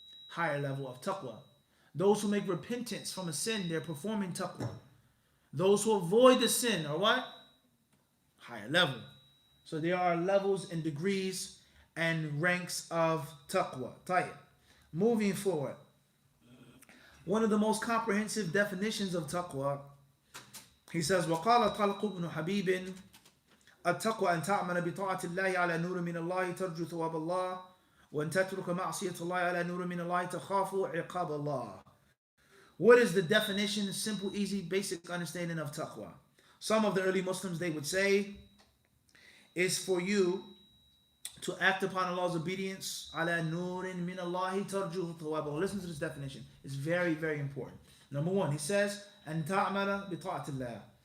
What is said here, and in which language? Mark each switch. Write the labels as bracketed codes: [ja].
[en] Higher level of taqwa. Those who make repentance from a sin, they're performing taqwa. Those who avoid the sin are what? Higher level. So there are levels and degrees and ranks of taqwa. Tayyib. Moving forward. One of the most comprehensive definitions of taqwa, he says, [ar] وَقَالَ طَلْقُ بْنُ حَبِيبٍ التقوى أن تعمل بطاعة الله على نور من الله ترجو ثواب الله وأن تترك معصية الله على نور من الله تخاف عقاب الله. [en] What is the definition? Simple, easy, basic understanding of taqwa. Some of the early Muslims, they would say, is for you to act upon Allah's obedience [ar] على نور من الله ترجو ثواب الله. [en] Listen to this definition. It's very, very important. Number one, he says, [ar] أن تعمل بطاعة الله.